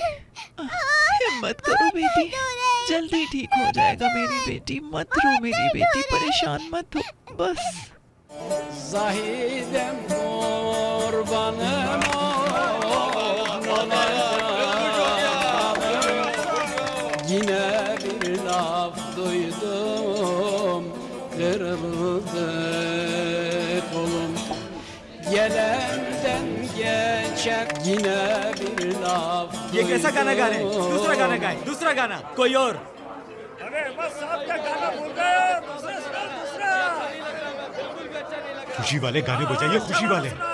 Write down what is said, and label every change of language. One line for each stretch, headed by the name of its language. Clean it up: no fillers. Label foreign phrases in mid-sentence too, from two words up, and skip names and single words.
Hindi: हिम्मत करो बेटी, जल्दी ठीक हो जाएगा मेरी बेटी। मत रो मेरी बेटी, परेशान मत हो बस।
Turkish: Zahidem kurbanım olana, yine laf duydum kırıldı kolum. Gelenden geçer yine bir laf
Hindi: ये कैसा गाना गा रहे हैं? दूसरा गाना गाएं, दूसरा गाना कोई और। खुशी वाले गाने बजाइए, खुशी वाले।